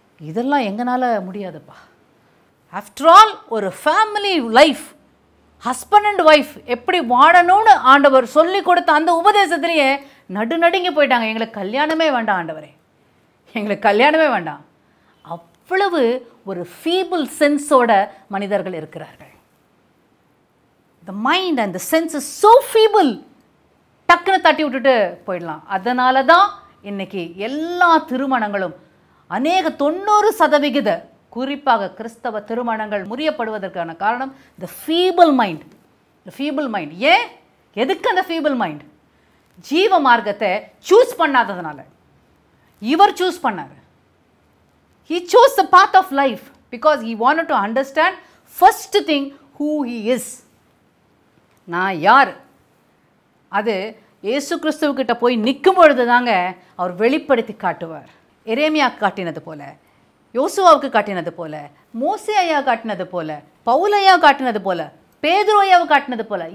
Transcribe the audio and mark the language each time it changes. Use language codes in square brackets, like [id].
[ta] இதெல்லாம் எங்களால் முடியாதுப்பா. ஆஃப்டர் ஆல் ஒரு family life, husband and wife எப்படி வாழணும்னு ஆண்டவர் சொல்லி கொடுத்த அந்த உபதேசத்திலேயே நடுநடுங்கி போயிட்டாங்க. எங்களுக்கு கல்யாணமே வேண்டாம் ஆண்டவரே, எங்களுக்கு கல்யாணமே வேண்டாம். அவ்வளவு ஒரு ஃபீபிள் சென்ஸோட மனிதர்கள் இருக்கிறார்கள். [en] The mind and the sense is so feeble. [ta] டக்குன்னு தட்டி விட்டுட்டு போயிடலாம். அதனால தான் இன்னைக்கு எல்லா திருமணங்களும் அநேக 90% குறிப்பாக கிறிஸ்தவ திருமணங்கள் முறியப்படுவதற்கான காரணம் [en] the feeble mind. The feeble mind. [ta] ஏன்? எதுக்கு அந்த [en] feeble mind? [ta] ஜீவ மார்க்கத்தை சூஸ் பண்ணாததுனால. இவர் சூஸ் பண்ணார். [en] He chose the path of life because he wanted to understand first thing who he is. [ta] நான் யார்? அது இயேசு கிறிஸ்துவுக்கிட்ட போய் நிற்கும் பொழுது தாங்க அவர் வெளிப்படுத்தி காட்டுவார். எரேமியாவுக்கு காட்டினது போல, யோசுவாவுக்கு காட்டினது போல, மோசே ஐயா காட்டினது போல, பவுல் ஐயா காட்டினது போல, பேதுரு ஐயாவை காட்டினது போல.